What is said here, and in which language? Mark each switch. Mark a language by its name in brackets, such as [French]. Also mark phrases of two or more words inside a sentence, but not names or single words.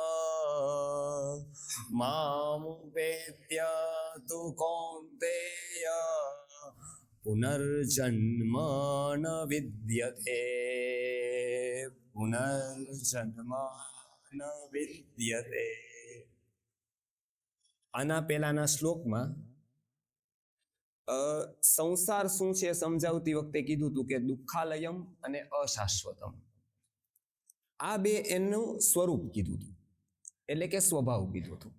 [Sanskrit] मामुपेत्य तु कौन्तेय पुनर्जन्म न विद्यते पुनर्जन्म न विद्यते। [Gujarati] આના પહેલાના શ્લોકમાં સંસાર શું છે સમજાવતી વખતે કીધું હતું કે દુઃખાલયમ અને અશાશ્વતમ, આ બે એનું સ્વરૂપ કીધું હતું, એટલે કે સ્વભાવ કીધું હતું.